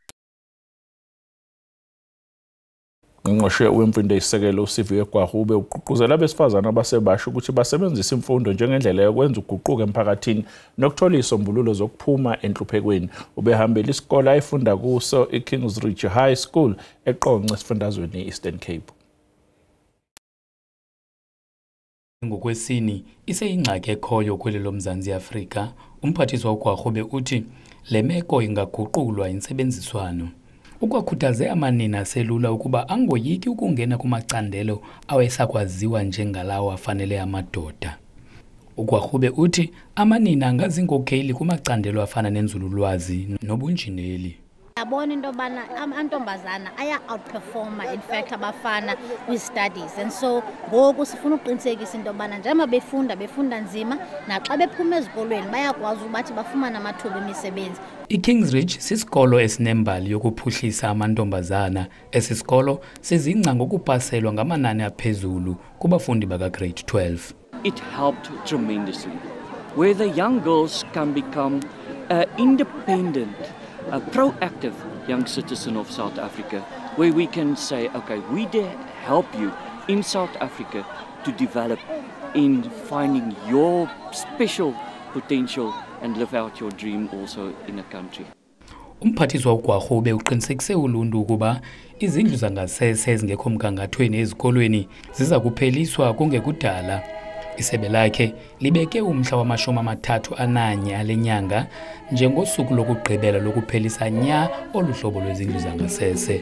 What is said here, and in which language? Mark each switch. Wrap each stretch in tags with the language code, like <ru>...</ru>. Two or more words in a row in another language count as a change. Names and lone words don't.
<zu>Ngqongqoshe wemfundo esisekelo uSiviwe Gwarube uqhuquzela abesifazana abasebasha ukuthi basebenzise imfundo njengendlela yokwenza uguquko emphakathini nokuthola izisombululo zokuphuma enhluphekweni. Ubehambela isikole ayifunda kuso iKingsridge High School eQonce esifundazweni Eastern Cape.</zu> <xh>Ngokwesini iseyingxaki ekhoyo kwelelo Mzansi Afrika, umphathiswa uGwarube uthi le meko ingaguqulwa insebenziswano. Ukwakhuthaze amanina aselula ukuba angoyiki ukungena kumacandelo awesakwaziwa njengalawo afanele amadoda. Ugwarube uthi amanina angazinkokheli kumacandelo afana nenzululwazi nobunjineli. Yabona into bana amantombazana aya outperforma</xh> <en>in fact</en> <xh>abafana with studies,</xh> <en>and so</en> <xh>ngoku sifuna uqinisekisa into bana njengoba befunda nzima naxa bephuma ezikolweni bayakwazi ukuthi bafumane amathuba emisebenzi. iKingsridge sisikolo esinembali yokuphuhlisa amantombazana. Esisikolo sizingca ngokupaselwa ngamanani aphezulu kubafundi baka grade 12.</xh> <en>It helped tremendously, where the young girls can become independent, a proactive young citizen of South Africa, where we can say, okay, we did help you in South Africa to develop in finding your special potential and live out your dream also in a country.</en> <xh>Umphathiswa uGwarube uqinisekise uluntu ukuba izindlu zangasese ezingekho mgangathweni ezikolweni ziza kupheliswa kungekudala. Isebe lakhe libeke umhla wama-31 alenyanga njengosuku lokugqibela lokuphelisa nya oluhlobo lwezindlu zangasese.</xh>